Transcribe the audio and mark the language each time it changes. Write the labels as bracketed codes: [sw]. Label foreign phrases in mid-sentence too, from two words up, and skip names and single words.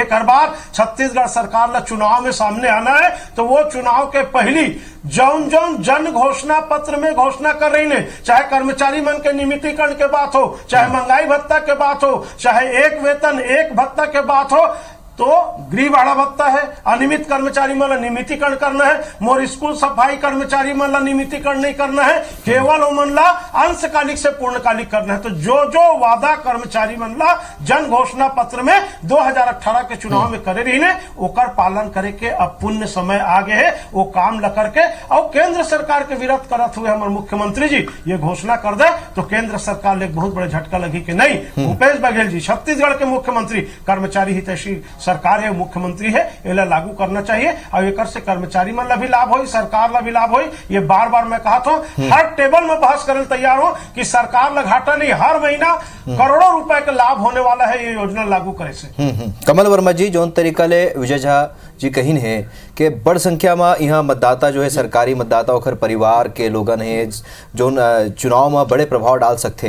[hne] एक हर बार छत्तीसगढ़ सरकार ला चुनाव में सामने आना है तो वो चुनाव के पहली जौन जौन जन घोषणा पत्र में घोषणा कर रही ने, चाहे कर्मचारी मन के नियमितीकरण के बात हो, चाहे महंगाई भत्ता के बात हो, चाहे एक वेतन एक भत्ता के बात हो, तो गृह भाड़ा भत्ता है, अनियमित कर्मचारी मन नियमितीकरण करना है, मोर स्कूल सफाई कर्मचारी मन नियमितीकरण नहीं करना है, केवल ओमन ला अंशकालिक से पूर्णकालिक करना है। तो जो जो वादा कर्मचारी मन ला जन घोषणा पत्र में 2018 के चुनाव में करे रही ने ओकर पालन करे के अब पुण्य समय आ गए है। वो काम ल करके और केंद्र सरकार के विरोध करत हुए हमारे मुख्यमंत्री जी ये घोषणा कर दे तो केंद्र सरकार ले बहुत बड़े झटका लगी कि नहीं भूपेश बघेल जी छत्तीसगढ़ के मुख्यमंत्री कर्मचारी हितैषी सरकार है, मुख्यमंत्री है, इला लागू करना चाहिए और एक से कर्मचारी मन ला भी लाभ हो, सरकार ला भी लाभ हो। ये बार बार मैं कहा था हर टेबल में बहस करने तैयार हो कि सरकार ला घाटा नहीं, हर महीना करोड़ों रुपए का लाभ होने वाला है ये योजना लागू करे से। कमल वर्मा जी जौन तरीका ले विजय झा जी कहीन है कि बड़ संख्या में यहाँ मतदाता जो है सरकारी मतदाता ओखर परिवार के लोगन है जो चुनाव में बड़े प्रभाव डाल सकते।